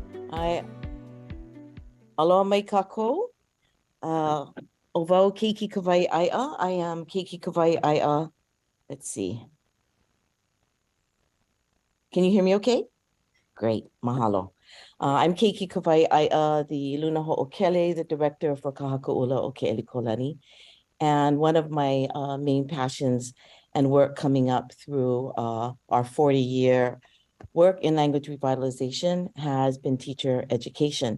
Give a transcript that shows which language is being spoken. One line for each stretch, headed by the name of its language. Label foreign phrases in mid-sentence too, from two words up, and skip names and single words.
Hawaiian: I aloha mai kākou. O wau keiki Kahuawaiola.
English: I am keiki Kahuawaiola. Let's see. Can you hear me okay? Great, mahalo. I'm Keiki Kahuawaiola, the
Hawaiian: Luna Ho'okele,
English: the director for Kahuawaiola o Ke'eli Kolani. And one of my main passions and work coming up through our 40-year work in language revitalization has been teacher education.